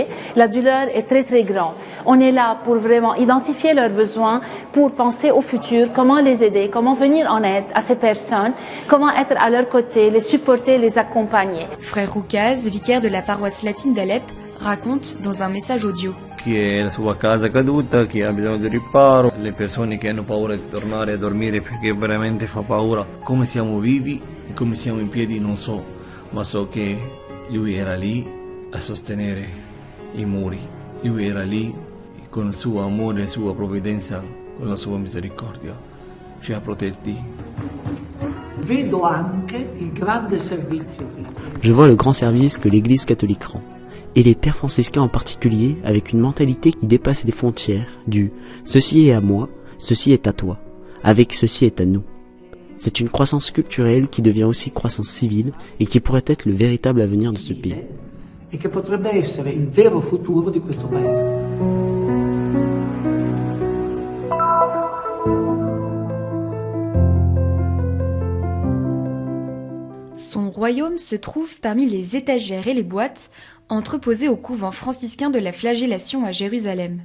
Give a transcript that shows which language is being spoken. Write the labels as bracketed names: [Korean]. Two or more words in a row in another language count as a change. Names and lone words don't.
[French] La douleur est très très grande. On est là pour vraiment identifier leurs besoins, pour penser au futur, comment les aider, comment venir en aide à ces personnes, comment être à leur côté, les supporter, les accompagner. Frère Roukaz, vicaire de la paroisse latine d'Alep, raconte dans un message audio. [Italian] Chi è la sua casa caduta, chi ha bisogno di riparo, le persone che hanno paura di tornare a dormire perché veramente fa paura. Come siamo vivi e come siamo in piedi non so, ma so che lui era lì a sostenere i muri. Lui era lì con il suo amore, la sua provvidenza, con la sua misericordia. Ci ha protetti. Vedo anche il grande servizio. [French] Je vois le grand service que l'Église catholique rend. Et les pères franciscains en particulier, avec une mentalité qui dépasse les frontières du « ceci est à moi, ceci est à toi », avec « ceci est à nous ». C'est une croissance culturelle qui devient aussi croissance civile et qui pourrait être le véritable avenir de ce pays. [Italian] Et che potrebbe essere il vero futuro di questo paese. [French] Son royaume se trouve parmi les étagères et les boîtes entreposées au couvent franciscain de la Flagellation à Jérusalem.